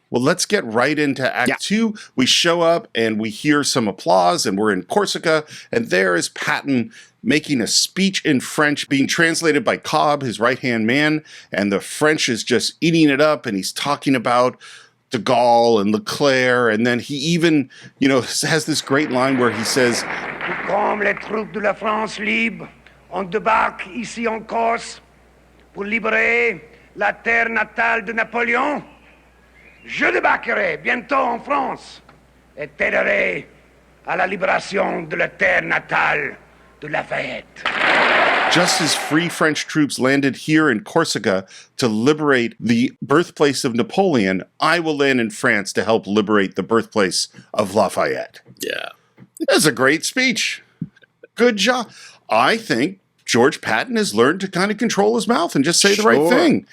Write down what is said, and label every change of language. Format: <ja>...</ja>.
<en>Well, let's get right into Act 2. We show up and we hear some applause, and we're in Corsica, and there is Patton making a speech in French, being translated by Cobb, his right-hand man, and the French is just eating it up, and he's talking about de Gaulle and Leclerc, and then he even, has this great line where he says,</en> <fr>Comme les troupes de la France libre, on débarque ici en Corse pour libérer la terre natale de Napoléon. Je débarquerai bientôt en France et t'aiderai à la libération de la terre natale de Lafayette.</fr> <en>Just as free French troops landed here in Corsica to liberate the birthplace of Napoleon, I will land in France to help liberate the birthplace of Lafayette. Yeah. That's a great speech. Good job. I think George Patton has learned to kind of control his mouth and just say the right thing.</en>